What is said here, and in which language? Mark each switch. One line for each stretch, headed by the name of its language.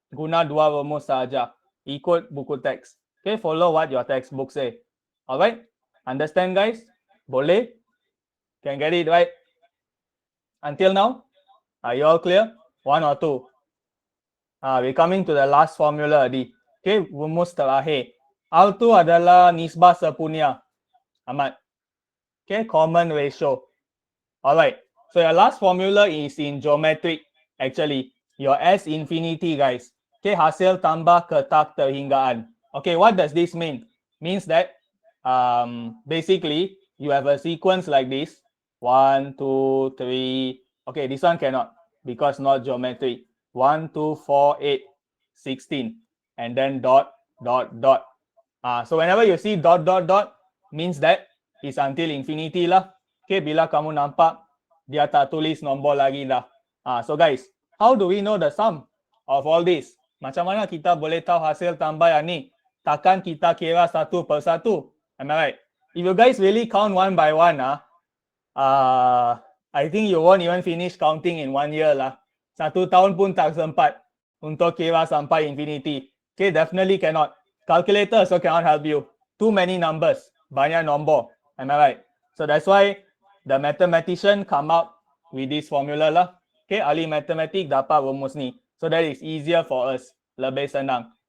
Malay: Guna dua rumus saja. Ikut buku teks.
English: Okay, follow what your textbook say. Alright? Understand guys?
Malay: Boleh?
English: Can get it right? Until now? Are you all clear? One or two? We're coming to the last formula already.
Malay: Okay, rumus terakhir. R2 adalah nisbah sepunya.
English: Ahmad. Okay, common ratio. Alright. So your last formula is in geometric. Actually, your S infinity, guys. Okay,
Malay: hasil tambah ketak terhinggaan.
English: Okay, what does this mean? Means that basically you have a sequence like this. 1, 2, 3. Okay, this one cannot because not geometry. 1, 2, 4, 8, 16. And then dot, dot, dot. So whenever you see dot, dot, dot, means that is until infinity lah.
Malay: Okay, bila kamu nampak dia tak tulis nombor lagi dah.
English: So guys, how do we know the sum of all this?
Malay: Macam mana kita boleh tahu hasil tambah yang ni? Takkan kita kira satu per satu?
English: Am I right? If you guys really count one by one, I think you won't even finish counting in 1 year lah.
Malay: 1 tahun pun tak sempat untuk kira sampai infinity.
English: Okay, definitely cannot. Calculator also cannot help you. Too many numbers.
Malay: Banyak nombor.
English: Am I right? So that's why the mathematician come out with this formula lah.
Malay: Okay, ahli matematik dapat rumus ni.
English: So that is easier for us.
Malay: Lebih senang.